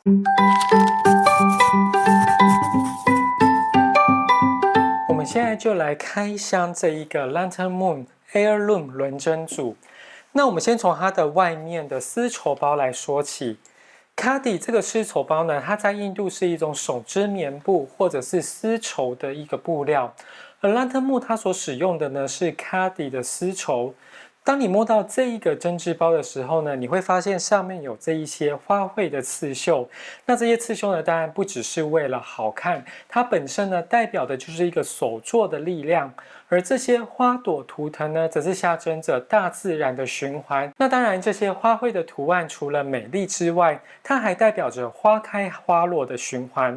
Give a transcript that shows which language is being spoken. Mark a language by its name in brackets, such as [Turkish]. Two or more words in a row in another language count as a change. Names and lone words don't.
[Chinese] 我們現在就來開箱這一個 Lantern Moon Heirloom 輪針組。那我們先從它的外面的絲綢包來說起。Khadi 這個絲綢包呢，它在印度是一種手織棉布或者是絲綢的一個布料，而 Lantern Moon 它所使用的呢是 Khadi 的絲綢。當你摸到這一個針織包的時候呢，你會發現上面有這一些花卉的刺繡。那這些刺繡呢，當然不只是為了好看，它本身呢代表的就是一個手作的力量。而這些花朵圖騰呢，則是象徵着大自然的循環。那當然，這些花卉的圖案除了美麗之外，它還代表着花開花落的循環。